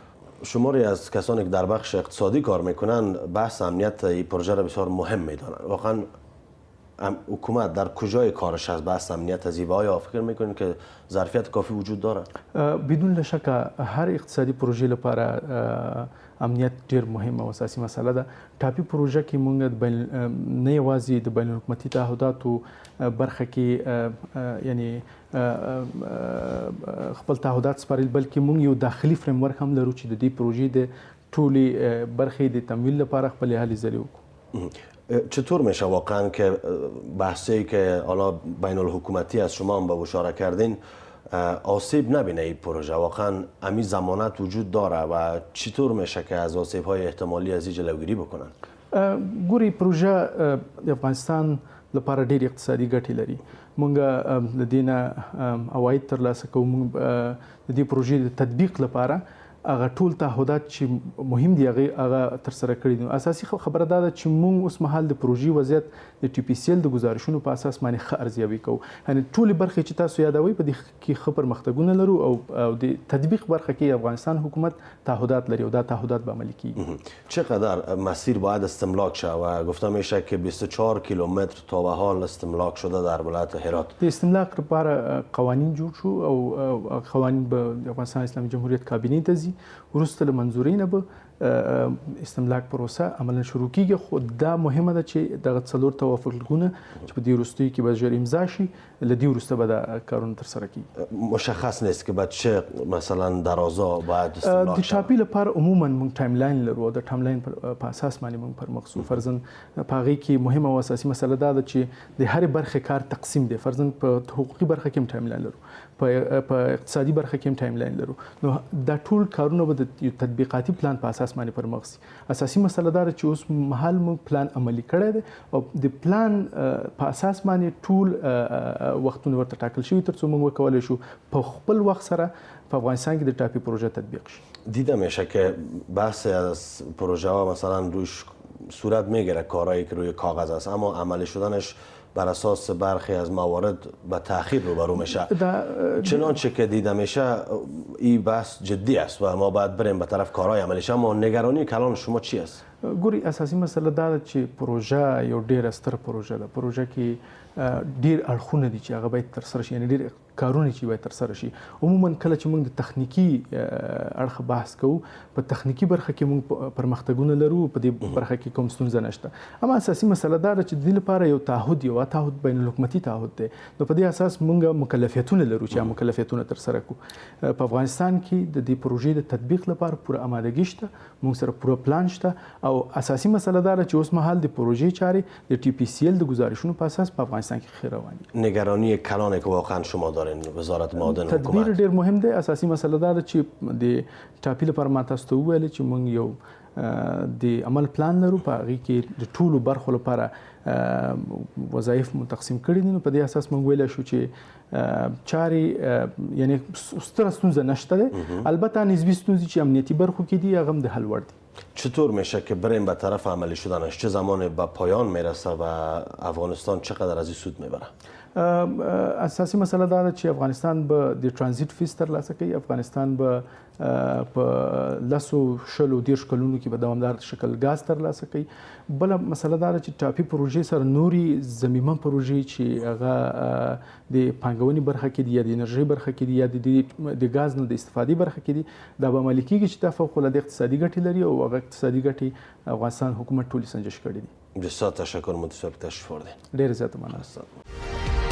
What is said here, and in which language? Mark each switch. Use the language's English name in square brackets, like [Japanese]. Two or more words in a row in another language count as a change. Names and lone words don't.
[Persian] شماری از کسانی که در بخش اقتصادی کار میکنن بحث امنیت این پروژه را بسیار مهم میدانند. واقعا حکومت در کجای کارش از بحث امنیت از این و آیا فکر میکنین که ظرفیت کافی وجود داره؟ [Pashto] بدون شک هر اقتصادي پروژې لپاره امنیت ډیر مهمه او اساسي مسله ده. ټاپي پروژه کې موږ نه یوازې د بین الحکومتي تعهداتو برخه کې یعنی خپل تعهدات سپارل بلکې موږ یو داخلي فریم ورک هم لرو چې د دې پروژې د ټولې برخې د تمویل لپاره خپل هلې ځلې وکړو. [Persian] چطور میشه واقعا که بحثی که حالا بین الحکومتی از شما هم به اشاره کردین آسیب نبینه این پروژه؟ واقعا امی ضمانت وجود داره و چطور میشه که از آسیب های احتمالی از این جلوگیری بکنن؟ [Pashto] ګوري پروژه د افغانستان لپاره ډېر اقتصادي ګټې لري. موږ د دې نه عواید ترلاسه کوو. موږ د دې پروژې د تطبیق لپاره هغه ټول تعهدات چې مهم دي هغه ترسره کړي دي. اساسي خبره دا ده چې موږ اوس مهال د پروژې وضعیت د ټي پی سی ال د ګزارشونو په اساس باندې ښه ارزیابي کوو. یعنې ټولې برخې چې تاسو یادوئ په دې کې ښه پرمختګونه لرو او د تطبیق برخه کې افغانستان حکومت تعهدات لري او دا تعهدات به عملي کیږي. [Persian] چقدر مسیر باید استملاک شه و گفته میشه که 24 کیلومتر تا به حال استملاک شده در ولایت هرات؟ [Pashto] د استملاک لپاره قوانین جوړ شو او قوانین به افغانستان اسلامي جمهوریت کابینې ته ځي. وروسته له منظورۍ نه به استملاک پروسه عملا شروع کیږي. خو دا مهمه ده چې دغه څلور توافقونه چې په دې وروستیو کې به ژر امضا شي له دې وروسته به دا کارونه ترسره کیږي. [Persian] مشخص نیست که بعد چه مثلا درازا باید استملاک [Pashto] د ټاپي لپاره عموما موږ ټایم لاین لرو او د ټایم لاین په اساس باندې موږ پر مخ ځو. فرضاً په هغې کې مهمه او اساسي مسله دا ده چې د هرې برخې کار تقسیم دی. فرضاً په حقوقي برخه کې هم ټایم لاین لرو، په اقتصادي برخه کې هم ټایم لاین لرو. نو دا ټول کارونه به د تطبیقاتي پلان په اساس باندې پر مخ ځي. اساسي مسله دا ده چې اوس مهال موږ پلان عملي کړی دی او د پلان په اساس باندې ټول وختونه ورته ټاکل شوي تر څو موږ وکولی شو په خپل وخت سره په افغانستان کې د ټاپي پروژه تطبیق شي. [Persian] دیده میشه که بحث از پروژه ها مثلا روش صورت میگیره کارهایی که روی کاغذ است اما عملی شدنش بر اساس برخی از موارد به تاخیر روبرو میشه. چنانچه که دیده میشه این بحث جدی است و ما باید بریم به طرف کارهای عملیش. اما نگرانی کلان شما چی است؟ [Pashto] ګوري اساسي مسله دا ده چې پروژه یو ډیره ستر پروژه ده. پروژه کې ډیر اړخونه دي چې هغه باید ترسره شي، یعنی ډیر کارونه چې باید ترسره شي. عموما کله چې موږ د تخنیکی اړخ بحث کوو، په تخنیکی برخه کې موږ پرمختګونه لرو، په دې برخه کې کوم ستونزه نشته. اما اساسي مسله دا ده چې د دې لپاره یو تعهد بین الحکومتي تعهد دی. نو په دې اساس موږ مکلفیتونه لرو چې مکلفیتونه ترسره کړو. په افغانستان کې د دې پروژې د تطبیق لپاره پوره آمادګي شته، موږ سره پوره پلان شته او اساسي مسله دا ده چې اوس مهال د پروژې چارې د ټي پی سی ال د گزارشونو په اساس په افغانستان کې ښه روان دي. [Persian] نگرانی کلانی که واقعا شما دارین وزارت معادن حکومت [Pashto] تدبیر ډیر مهم دی. اساسي مسله دا ده چې د ټاپي لپاره ما تاسو ته وویل چې موږ یو د عمل پلان لرو، په هغې کې د ټولو برخو لپاره وظایف مو تقسیم کړي دي. نو په دې اساس موږ ویلی شو چې چارې یعنی ستره ستونزه نشته ده. البته نسبی ستونزې چې امنیتي برخو کې دي هغه هم د حل وړ دي. [Persian] چطور میشه که بریم به طرف عملی شدنش؟ چه زمان به پایان میرسه و افغانستان چقدر از این سود میبره؟ [Pashto] اساسي مسله دا ده چې افغانستان به د ترانزیت فیس ترلاسه کوي. افغانستان به په 10-20 کلونو کې به دوامدار شکل غاز ترلاسه کوي. بله مسله دا ده چې ټاپي پروژې سره نوري ضمیمه پروژې چې هغه د پانګونې برخه کې دي یا د انرژۍ برخه کې دي یا د غاز نه د استفادې برخه کې دي، دا به عملي کېږي چې دا فوق‌العاده اقتصادي ګټې لري او هغه اقتصادي ګټې افغانستان حکومت ټولې سنجش کړي دي. [Persian] بسیار تشکر، متشکرم تشریف آوردین. [Pashto] ډېر زیاته مننه.